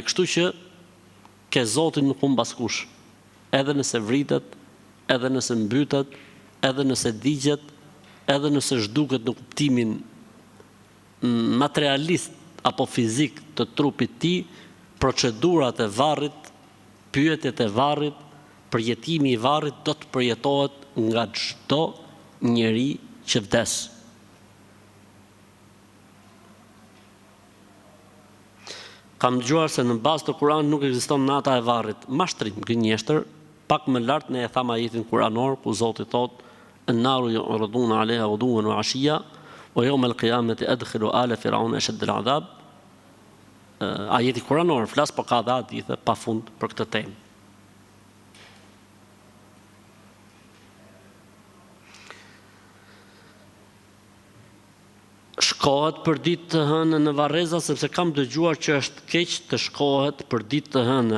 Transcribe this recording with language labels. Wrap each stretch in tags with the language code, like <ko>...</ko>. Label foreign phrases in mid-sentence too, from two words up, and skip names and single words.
<sq>Kështu që ke Zotin nuk humb askush. Edhe nëse vritet, edhe nëse mbytet, edhe nëse digjet, edhe nëse zhduket në kuptimin materialist apo fizik të trupit ti, procedurat e varrit, pyetjet e varrit, përjetimi i varrit do të përjetohet nga çdo njeri që vdes." Kam dëgjuar se në bazë të Kuranit nuk ekziston nata e varrit. Mashtrim, gënjeshtër, pak më lart ne e tham ajetin kuranor ku Zoti thotë:</sq> <ar>"النار يعرضون عليها غدوا وعشيا ويوم القيامة أدخلوا آل فرعون أشد العذاب."</ar> <sq>Ajeti kuranor flas, po ka dhe hadithe pafund për këtë temë. Shkohet për ditë të hënë në Varreza, sepse kam dëgjuar që është keq të shkohet për ditë të hënë.</sq>